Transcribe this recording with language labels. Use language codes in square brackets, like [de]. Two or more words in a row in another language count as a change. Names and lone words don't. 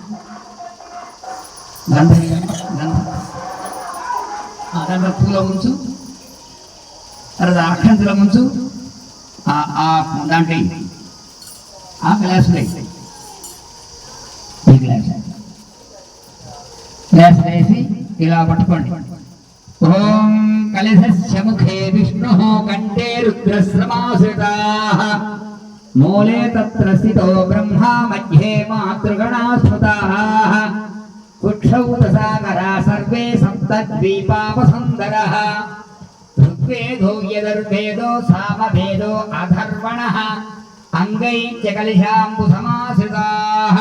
[te] దాంట్లో పూల ముంచు తర్వాత అక్షంతుల ముంచు దాంట్లో ఆ గ్లాసులు ఈ గ్లాస్ వేసి ఇలా పట్టుకోండి। [sa] ఓం कलशस्य मुखे विष्णुः कंठे रुद्रश्रमाश्रिताः मूले तत्र स्थितो ब्रह्मा मध्ये मातृगणा स्मृताः कुक्षौ सागरा सर्वे सप्तद्वीपावसुन्दरः ऋग्वेदो यजुर्वेदो सामवेदो अथर्वणः अंगैश्च कलशाम्बुसमाश्रिताः।